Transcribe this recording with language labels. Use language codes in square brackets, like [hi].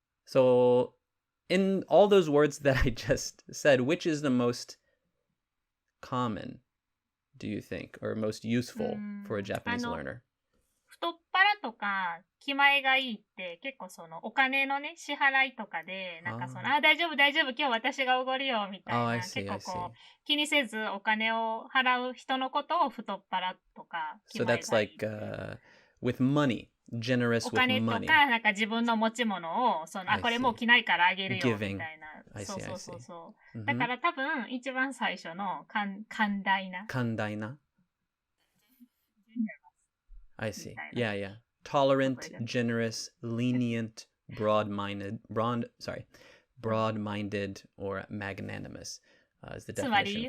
[en] So in all those words that I just said, which is the most common, do you think, or most useful for a Japanese learner? [ja] 太っ腹とか気前がいいって結構そのお金のね支払いとかでなんかその大丈夫大丈夫今日私がおごるよみたいな結構こう気にせずお金を払う人のことを太っ腹とか気前がいい。 [en] So that's like with money, generous with money. [ja] お金とかなんか自分の持ち物をそのこれもう着ないからあげるよみたいな。そうそうそうそう。だから多分一番最初の寛大な。 [en] I see. Yeah. Tolerant, generous, lenient, broad-minded, or magnanimous is the definition for it.